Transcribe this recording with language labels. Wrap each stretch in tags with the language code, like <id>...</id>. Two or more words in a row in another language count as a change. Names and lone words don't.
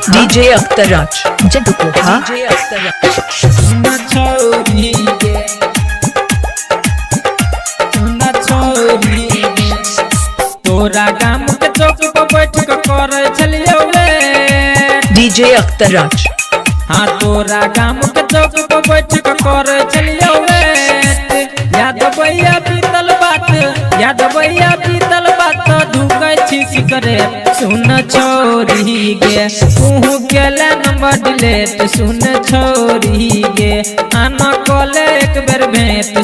<mai>DJ Akhtar Raj. Jaduko. DJ Akhtar Raj. सुन छोरी गे, सुन छोरी गे, तोरा गाम के चौक पर बैठ के करे छलियो वेट। DJ Akhtar Raj. हाँ तोरा गाम के चौक पर बैठ के करे छलियो वेट। याद भैया बीतल बात, याद भैया बीतल बात, ढूकै छी सिगरेट। सुन छोरी गे तू केले</mai> <en>number delete.</en> <mai>सुन छोरी गे आना कोले एक बेर भेंट।</mai>